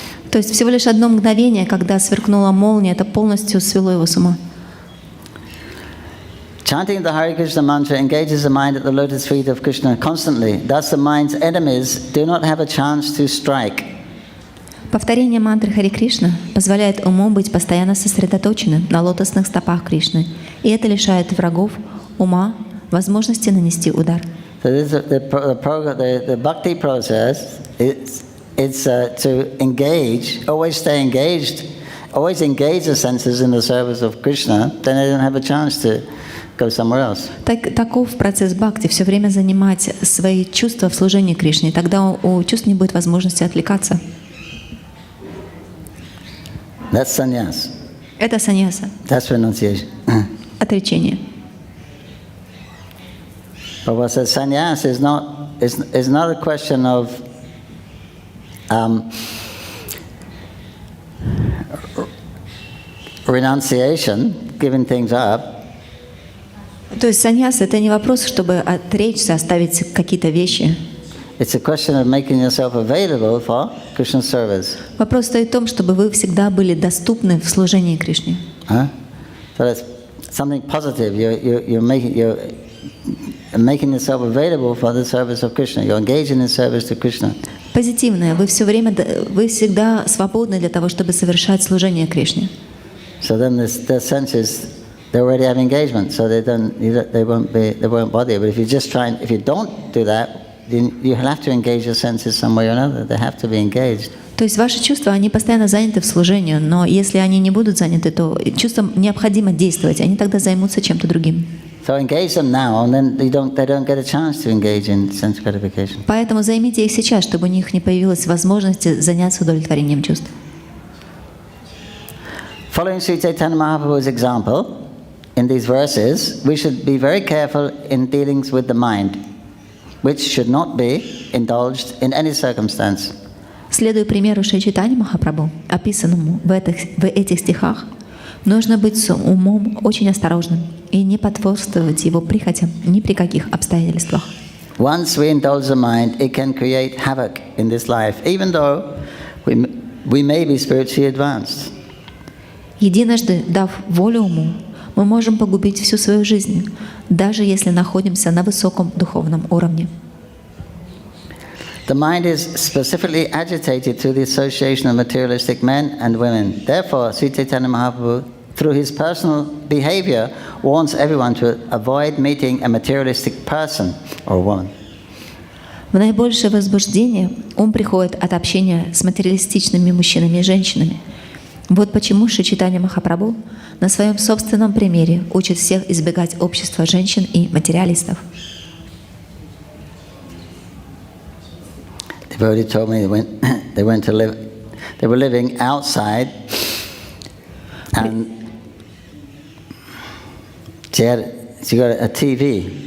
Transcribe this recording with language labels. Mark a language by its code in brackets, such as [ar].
[ru] То есть всего лишь одно мгновение, когда сверкнула молния, это полностью свело его с ума. [en] Chanting the Hare Krishna mantra engages the mind at the lotus feet of Krishna constantly. Thus the mind's enemies do not have a chance to strike. [ru] Повторение мантры Харе Кришна позволяет уму быть постоянно сосредоточенным на лотосных стопах Кришны, и это лишает врагов ума возможности нанести удар. [en] So this is the bhakti process. It's to engage, always stay engaged, always engage the senses in the service of Krishna. Then they don't have a chance to go somewhere else. [ru] Таков процесс бхакти, все время занимать свои чувства в служении Кришне, тогда у чувств не будет возможности отвлекаться. [en] That's sannyas. [ru] Это саньяса. [en] That's renunciation. [ru] Отречение. [en] Prabhu says sannyas is not a question of renunciation, giving things up. [ru] То есть саньяса — это не вопрос, чтобы отречься, оставить какие-то вещи. [en] It's a question of making yourself available for Krishna's service. [ru] Вопрос стоит в том, чтобы вы всегда были доступны в служении Кришне. [en] So that's something positive. You're making yourself available for the service of Krishna. You're engaging in service to Krishna. [ru] Позитивное. Вы всегда свободны для того, чтобы совершать служение Кришне. [en] So then the senses, they already have engagement, so they won't bother you. But if if you don't do that, then you have to engage your senses some way or another. They have to be engaged. [ru] То есть ваши чувства, они постоянно заняты в служении, но если они не будут заняты, то чувствам необходимо действовать, они тогда займутся чем-то другим. [en] So engage them now, and then they don't get a chance to engage in sense gratification. [ru] Поэтому займите их сейчас, чтобы у них не появилась возможность заняться удовлетворением чувств. [en] Following Sri Chaitanya Mahaprabhu's example, in these verses, we should be very careful in dealings with the mind, which should not be indulged in any circumstance. [ru] Следуя примеру Шри Чайтаньи Махапрабху, описанному в этих стихах, нужно быть с умом очень осторожным и не потворствовать его прихотям ни при каких обстоятельствах. [en] Once we indulge the mind, it can create havoc in this life, even though we may be spiritually advanced. [ru] Единожды дав волю уму, мы можем погубить всю свою жизнь, даже если находимся на высоком духовном уровне. [en] The mind is specifically agitated through the association of materialistic men and women. Therefore, Sri Chaitanya Mahaprabhu, through his personal behavior, warns everyone to avoid meeting a materialistic person or woman. [ru] В наибольшее возбуждение ум приходит от общения с материалистичными мужчинами и женщинами. Вот почему Шри Чайтанья Махапрабху на своем собственном примере учит всех избегать общества женщин и материалистов. [en] Devotee told me they went to live. They were living outside, and she got a TV.